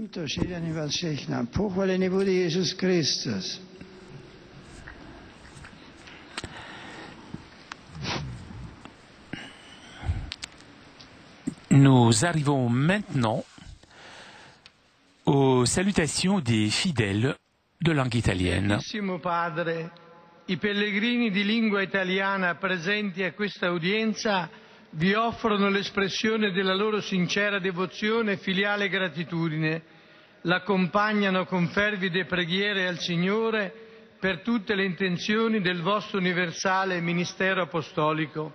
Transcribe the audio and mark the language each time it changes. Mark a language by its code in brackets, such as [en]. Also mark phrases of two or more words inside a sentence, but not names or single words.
[fr] Nous arrivons maintenant aux salutations des fidèles de langue italienne. [it] Carissimo Padre, i pellegrini di lingua italiana presenti a questa udienza vi offrono l'espressione della loro sincera devozione e filiale gratitudine, l'accompagnano con fervide preghiere al Signore per tutte le intenzioni del vostro universale ministero apostolico.